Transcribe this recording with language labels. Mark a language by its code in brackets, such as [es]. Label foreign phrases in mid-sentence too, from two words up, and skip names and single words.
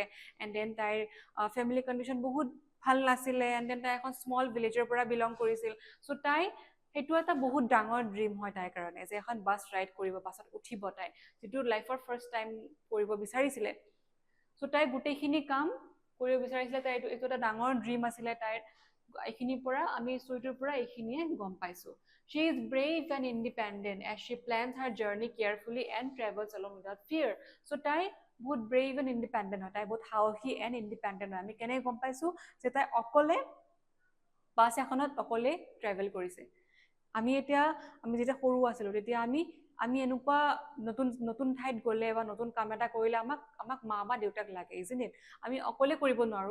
[en] and then [as] তাইৰ [en] family condition [as] বহুত ভাল নাছিলে [en] and then [as] তাই এখন [en] small village [as] পৰা বিলং কৰিছিল চ' তাই সেইটো এটা বহুত ডাঙৰ ড্ৰিম হয় তাইৰ কাৰণে যে এখন [en] bus ride [as] কৰিব বাছত উঠিব তাই যিটো [en] life first time [as] কৰিব বিচাৰিছিলে চ' তাই গোটেইখিনি কাম কৰিব বিচাৰিছিলে তাই এইটো এটা ডাঙৰ ড্ৰিম আছিলে তাইৰ এইখিনিৰ পৰা আমি ষ্টৰিটোৰ পৰা এইখিনিয়ে গম পাইছোঁ [en] She is brave and independent as she plans her journey carefully and travels along without fear. [as] So তাই বহুত [en] brave and independent [as] হয় তাই বহুত সাহসী [en] and independent [as] হয় আমি কেনেকৈ গম পাইছোঁ যে তাই অকলে বাছ এখনত অকলে ট্ৰেভেল কৰিছে আমি যেতিয়া সৰু আছিলোঁ তেতিয়া আমি আমি এনেকুৱা নতুন নতুন ঠাইত গ'লে বা নতুন কাম এটা কৰিলে আমাক মা বা দেউতাক লাগে, [en] isn't it? [as] আমি অকলে কৰিব নোৱাৰো।